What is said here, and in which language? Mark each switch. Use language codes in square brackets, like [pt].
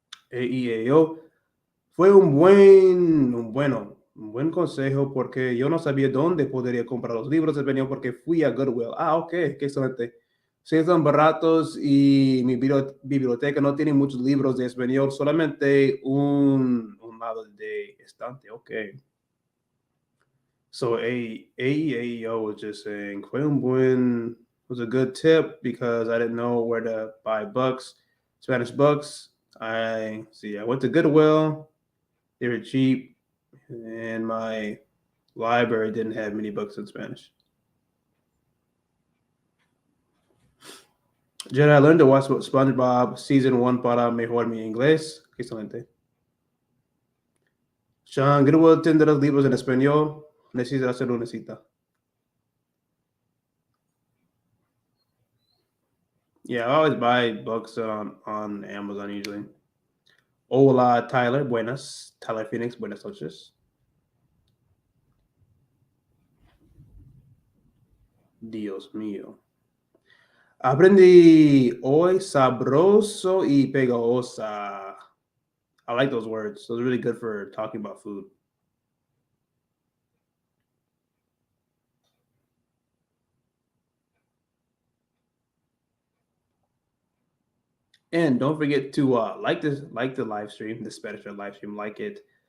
[es] AEAO fue un buen consejo porque yo no sabía dónde podría comprar los libros de español porque fui a Goodwill. Ah, ok, qué excelente. Sí, son baratos y mi biblioteca no tiene muchos libros de español, solamente un lado de estante. Ok. [en] So AEAO was just saying, was a good tip because I didn't know where to buy books, Spanish books. I went to Goodwill. They were cheap, and my library didn't have many books in Spanish. Jedi, I learned to watch SpongeBob Season 1 [es] para mejorar mi inglés. Excelente. Sean, Goodwill tendrá libros en español. Necesita hacer una cita. [en] Yeah, I always buy books on Amazon usually. [es] Hola, Tyler. Buenas. Tyler Phoenix. Buenas noches. Dios mío. Aprendí hoy sabroso y pegajosa. [en] I like those words. Those are really good for talking about food. And don't forget to like the live stream, the Spanish live stream, like it.